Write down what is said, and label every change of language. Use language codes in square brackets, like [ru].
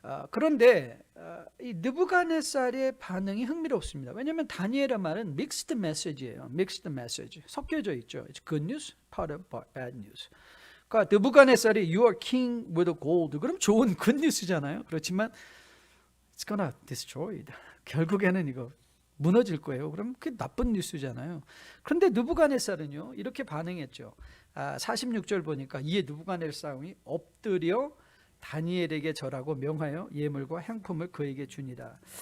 [ko] 그런데 이 느부갓네살의 반응이 흥미롭습니다. 왜냐하면 다니엘의 말은 mixed message예요. mixed message. 섞여져 있죠. [en] It's good news, part of bad news. [ko] 그러니까 [en] 느부갓네살이 you are king with gold. [ko] 그럼 좋은 good news잖아요. [en] 그렇지만 it's gonna destroy. [ko] 결국에는 이거 무너질 거예요. 그럼 그게 나쁜 뉴스잖아요. 그런데 느부갓네살은요 이렇게 반응했죠. 46절 보니까 이에 느부갓네살이 엎드려 다니엘에게 절하고 명하여 예물과 향품을 그에게 주니라.